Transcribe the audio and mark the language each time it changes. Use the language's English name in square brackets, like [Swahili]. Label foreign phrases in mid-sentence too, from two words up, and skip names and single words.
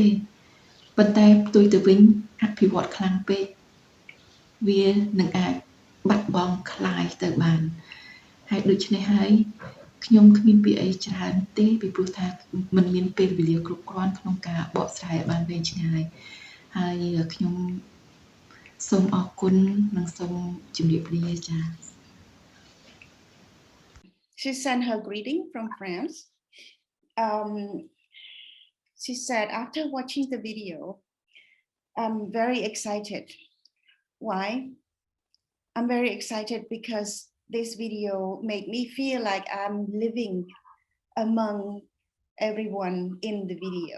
[Khmer] ប៉ុន្តែផ្ទុយទៅវិញអភិវឌ្ឍខ្លាំងពេកវានឹងអាចបាត់បង់คลายទៅបានហើយដូច្នេះហើយខ្ញុំគ្មានពីអីច្រើនទេពីព្រោះថាมันមានពេលវេលាគ្រប់គ្រាន់ក្នុងការបកស្រាយបានវែងឆ្ងាយហើយខ្ញុំសូមអរគុណនិងសូមជម្រាបលាចា [English] She sent her greeting from France. She said, after watching the video, I'm very excited. Why? I'm very excited because this video made me feel like I'm living among everyone in the video.